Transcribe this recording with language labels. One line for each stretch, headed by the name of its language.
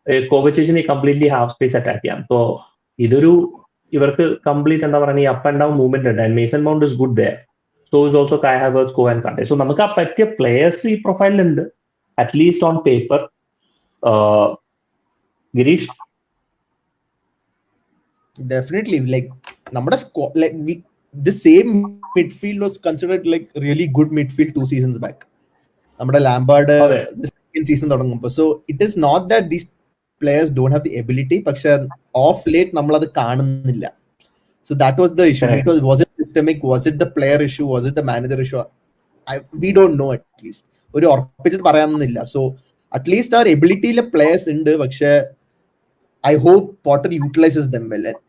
Malayalam: കോവച്ചിനെ completely half space attack ചെയ്യാം. So ഇതൊരു ഇവർക്ക് കംപ്ലീറ്റ് എന്താ പറയുക, ഈ അപ്പ് ആൻഡ് ഡൗൺ മൂവ്മെന്റ് ഉണ്ട്.
English: And Mason Mount is good there. So is also Kai Havertz, കോ and Kante.
Malayalam: So നമുക്ക് ആ പറ്റിയ പ്ലേയേഴ്സ് ഈ പ്രൊഫൈലിലുണ്ട്,
English: At least on paper. Girish definitely like നമ്മുടെ like the same midfield was considered like really good midfield 2 seasons back.
Malayalam: നമ്മുടെ Lampard the second season തുടങ്ങുമ്പോൾ.
English: So it is not that these players don't have the ability, പക്ഷെ off late
Malayalam: നമ്മൾ അത് കാണുന്നില്ല.
English: So that was the issue. Was it systemic? Was it the player issue? Was it the manager issue? We don't know at least.
Malayalam: ഒരു ഉറപ്പിച്ചിട്ട് പറയാനൊന്നുമില്ല.
English: So at least our ability യിലെ players ഉണ്ട്, പക്ഷെ I hope Potter utilizes them well.